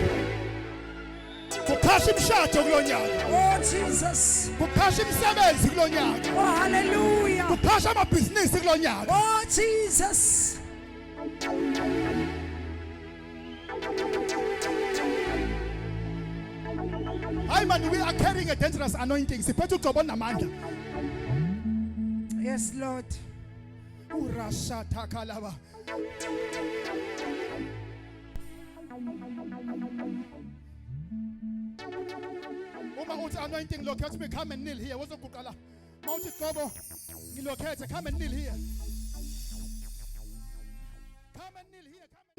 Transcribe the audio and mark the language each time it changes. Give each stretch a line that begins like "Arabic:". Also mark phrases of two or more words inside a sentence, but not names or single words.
Zulu: Kuqhasha imishado kulo nyaka.
English: Oh, Jesus.
Zulu: Kuqhasha imisebenzi kulo nyaka.
English: Oh, hallelujah.
Zulu: Kuqhasha amabhizinisi kulo nyaka.
English: Oh, Jesus. Hayi man, we are carrying a dangerous anointing.
Zulu: Siphethe uqobo namandla.
English: Yes, Lord.
Zulu: Urashata kalaba. Uma uthi
English: anointing locate me, come and kneel here.
Zulu: Wozoguqala. Mawuthi qobo ngilocate,
English: come and kneel here. Come and kneel here.